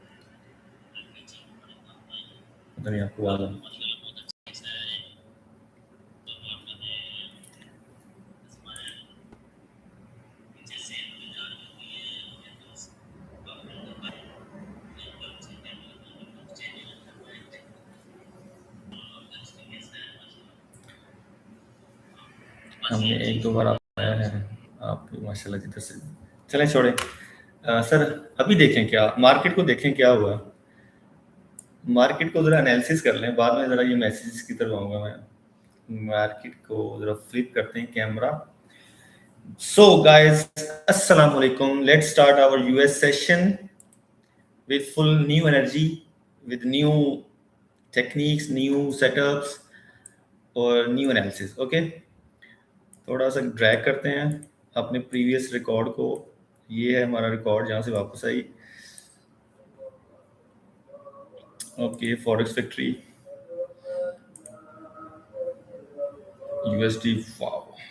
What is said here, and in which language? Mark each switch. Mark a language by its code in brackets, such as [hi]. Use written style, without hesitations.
[hi] पता नहीं आपको आवाज हमने एक दो बार आप आया है, आप माशाल्लाह जिधर से चलें छोड़ें। सर अभी देखें, क्या मार्केट को देखें क्या हुआ, मार्केट को ज़रा एनालिसिस कर लें, बाद में ज़रा ये मैसेजेस की तरफ आऊँगा मैं। मार्केट को ज़रा फ्लिप करते हैं कैमरा। [en] So guys, अस्सलाम वालेकुम, let's start our US session with full new energy, with new techniques, new setups और new analysis। [hi] ओके, थोड़ा सा ड्रैग करते हैं अपने प्रीवियस रिकॉर्ड को। ये है हमारा रिकॉर्ड जहाँ से वापस आई। Okay, forex factory USD, wow.